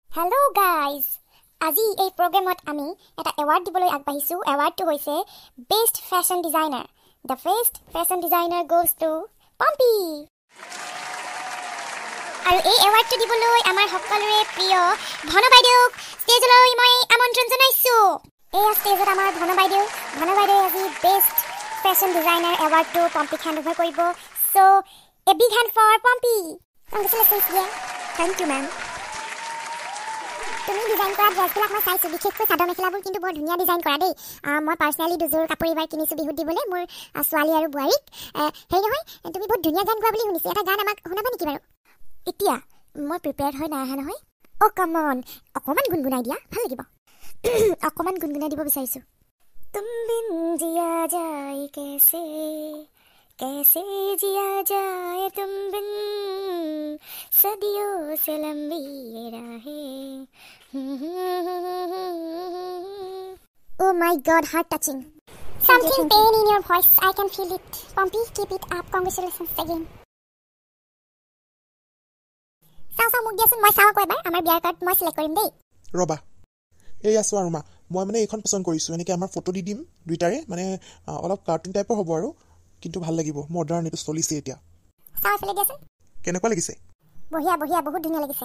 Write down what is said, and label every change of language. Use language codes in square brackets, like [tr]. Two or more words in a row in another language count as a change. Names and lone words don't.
[en] Hello guys! [as] আজি এই প্ৰগ্ৰামত আমি এটা এৱাৰ্ড দিবলৈ আগবাঢ়িছো। এৱাৰ্ডটো হৈছে [en] best fashion designer. The best fashion designer goes to Pompi. [as] আৰু এই এৱাৰ্ডটো দিবলৈ আমাৰ সকলোৰে প্ৰিয় ধন বাইদেউক ষ্টেজলৈ মই আমন্ত্ৰণ জনাইছো। এই ষ্টেজত আমাৰ ধন বাইদেউ আজি [en] best fashion designer [as] এৱাৰ্ডটো পম্পিক [en] hand over [as] কৰিব। [en] So a big hand for Pompi. Congratulations dear. Thank you ma'am. [as] তুমি ডিজাইন কৰা ড্ৰেছবিলাক মই চাইছোঁ, বিশেষকৈ চাদৰ মেখেলাবোৰ কিন্তু বৰ ধুনীয়া ডিজাইন কৰা দেই। মই পাৰ্চনেলি দুযোৰ কাপোৰ এইবাৰ কিনিছোঁ বিহুত দিবলৈ মোৰ ছোৱালী আৰু বোৱাৰীক। হেৰি নহয়, তুমি বহুত ধুনীয়া গান গোৱা বুলি শুনিছোঁ। এটা গান আমাক শুনাবা নেকি বাৰু? এতিয়া মই প্ৰিপেয়াৰ্ড হৈ নাই অহা নহয়। অ' [en] come on, [as] অকণমান গুণগুণাই দিয়া, ভাল লাগিব। অকণমান গুণগুণাই দিব বিচাৰিছোঁ। [hi] तुम बिन जिया जाए कैसे कैसे जिया जाए तुम बिन सदियों से लंबी ये राहें। [en] Oh my God, heart touching. Something pain in your voice. I can feel it. Pompi, keep it up. Congratulations again. [as] Sao মোক দিয়াচোন, মই চাওঁ এবাৰ আমাৰ বিয়াৰ কাৰ্ড মই সিলেক্ট কৰিম দেই। ৰবা, এই আছো আৰু মা, মই মানে এইখন পছন্দ কৰিছোঁ। এনেকৈ আমাৰ ফটো দি দিম দুইটাৰে, মানে অলপ কাৰ্টুন টাইপৰ হ'ব আৰু, কিন্তু ভাল লাগিব। মডাৰ্ণ এইটো চলিছে এতিয়া। চাওঁ ফেলে দিয়াচোন। কেনেকুৱা লাগিছে? বঢ়িয়া বঢ়িয়া, বহুত ধুনীয়া লাগিছে।